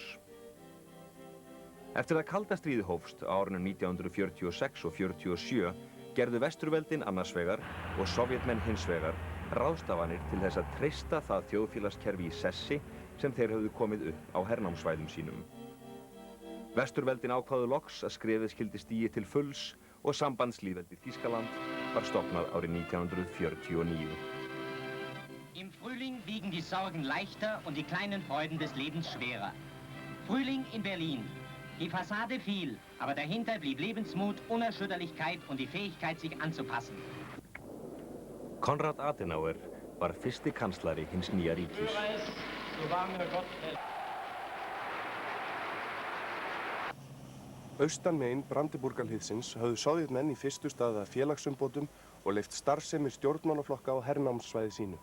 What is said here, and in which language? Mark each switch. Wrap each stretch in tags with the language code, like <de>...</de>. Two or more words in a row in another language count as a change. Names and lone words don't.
<is>Eftir að kalda stríðið hófst á árunum 1946 og 47 gerðu vesturveldin annars vegar og Sovétmenn hins vegar ráðstafanir til þess að treysta það þjóðfélagskerfi í sessi sem þeir höfðu komið upp á hernámsvæðum sínum. Vesturveldin ákváðu loks að skrefið skyldi stigið til fulls og sambandslýðveldið Þýskaland var stofnað árið 1949.</is> <de>Im Frühling wiegen die Sorgen leichter und die kleinen Freuden des Lebens schwerer. Frühling in Berlin. Die Fassade fiel, aber dahinter blieb Lebensmut, Unerschütterlichkeit und die Fähigkeit, sich anzupassen.</de> <is>Konrad Adenauer var fyrsti kanslari hins nýja ríkis. Austanmegin Brandenburgarhlíðsins höfðu Sovétmenn í fyrstu stað að félagsumbótum og leyft starfsemi stjórnmálaflokka á hernámssvæði sínu.</is>